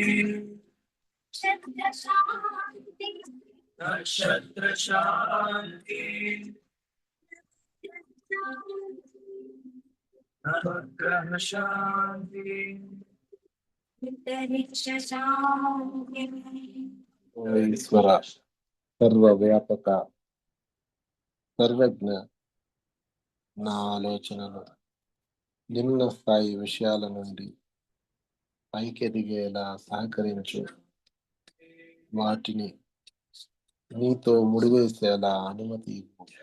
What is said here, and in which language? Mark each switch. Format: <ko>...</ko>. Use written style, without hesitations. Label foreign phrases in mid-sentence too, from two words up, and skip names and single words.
<sa>नक्षत्र शांति नक्षत्र शांति नवग्रह शांति अंतरिक्ष शांति।</sa> <te>ఓ ఈశ్వర, సర్వవ్యాపక, సర్వజ్ఞ, నా ఆలోచనలు నిమ్న స్థాయి విషయాల నుండి పైకెదిగేలా సహకరించు. వాటిని నీతో ముడివేసేలా అనుమతి ఇవ్వు.</te>